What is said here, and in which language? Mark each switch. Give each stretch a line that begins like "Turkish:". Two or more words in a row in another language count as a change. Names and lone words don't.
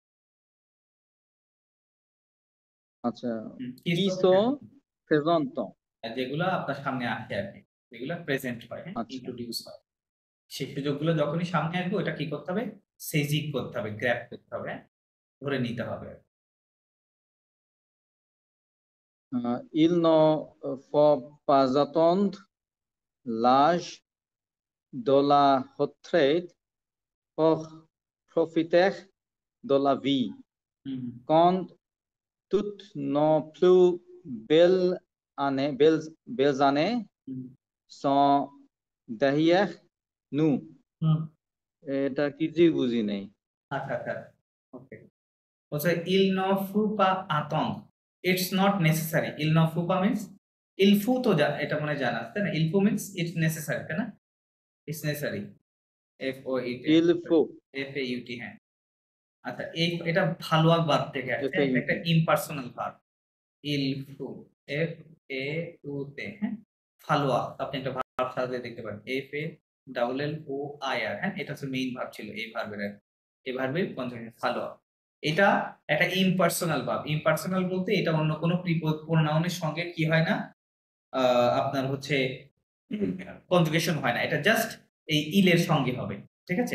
Bangla: আচ্ছা, কিসো প্রেজেন্ট, যেগুলো আপনার সামনে আসে আর কি, যেগুলো প্রেজেন্ট হয়, ইন্ট্রোডিউস হয়, সেই সুযোগগুলো যখনই সামনে আসবে ওটা কি করতে হবে? সেজিক করতে হবে, গ্র্যাব করতে হবে, ধরে নিতে হবে।
French: Il ne faut pas attendre l'âge de la retraite pour profiter de la vie. Quand toutes nos plus belles années sont derrière nous.
Bangla: এটা কিছুই বুঝি নাই। আচ্ছা আচ্ছা, ওকে। বলছে
French: il ne faut pas attendre,
English: it's not necessary.
French: Il ne faut pas means il faut,
Bangla: তো এটা মনে জানা আছে না?
French: il faut
English: means it's necessary,
Bangla: তাই না?
English: it's necessary, f o u t,
French: il faut, f a u t।
Bangla: হ্যাঁ, আচ্ছা, এটা ভালোয়া ভার্ব থেকে আসছে, এটা একটা ইমপার্সোনাল ভার্ব।
French: il faut, f a u t, হ্যাঁ, ভালোয়া।
Bangla: আপনি একটা ভার্ব সাথে দেখতে পারেন f a double l o i r, হ্যাঁ, এটা হচ্ছে মেইন ভার্ব ছিল এই ভার্বের, এই ভার্বের কনজাংশন ভালোয়া। এটা একটা ইমপার্সোনাল ভার্ব। ইমপার্সোনাল বলতে এটা অন্য কোনো প্রোনাউনের সঙ্গে কি হয় না, আপনার হচ্ছে কনজুগেশন হয় না, এটা জাস্ট এই ইল এর সঙ্গে হবে, ঠিক আছে?